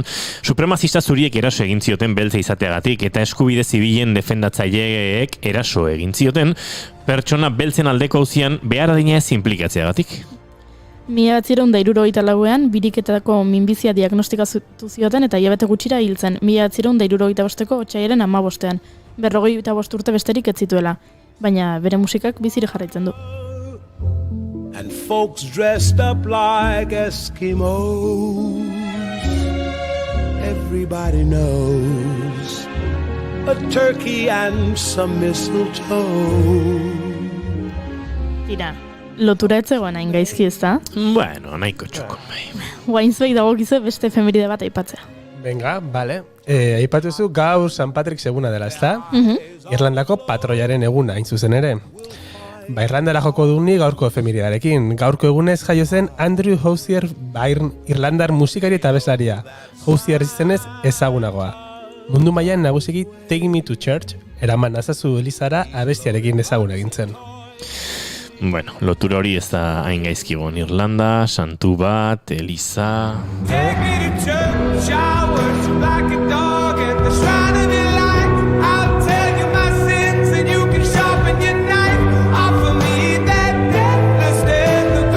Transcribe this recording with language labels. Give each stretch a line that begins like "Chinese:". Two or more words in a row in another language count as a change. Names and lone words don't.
Basque: Supremazista zuriek eraso egin zioten beltza izateagatik, eta eskubide zibilen defendatzaileek eraso egin zioten, pertsona beltzen aldeko auzian behar adina ez implikatzeagatik. 1974ean biriketako minbizia diagnostikatu zioten eta hilabete gutxira hil zen 1975ko otsailaren 15ean. 45 urte besterik ez zituela, baina bere musikak bizirik jarraitzen du.
English: And folks dressed up like Eskimos. Everybody knows a turkey and some mistletoe.
Basque: Tira, lotura etzegoen hain gaizki ez da? Bueno, nahiko txoko. Guainzbei dagokizu beste efemeride bat aipatzea.
Spanish: Venga, vale.
Basque: Aipatuzu gaur St. Patrick's eguna dela, ezta? Irlandako patroiaren eguna, hain zuzen ere. Irlandara joko duguni gaurko efemeridarekin. Gaurko egunez jaio zen Andrew Housier irlandar musikari eta abeslaria. Housier izenez ezagunagoa. Mundu mailan nagusiki Take Me to Church, eraman nazazu Elizara abestiarekin ezagun egin zen. Bueno, lotura hori ez da hain gaizkigon. Irlanda, santu bat, Eliza...
English: Take me to church, I worship like a dog at the shrine of your life. I'll tell you my sins and you can sharpen your knife. Offer me that deathless death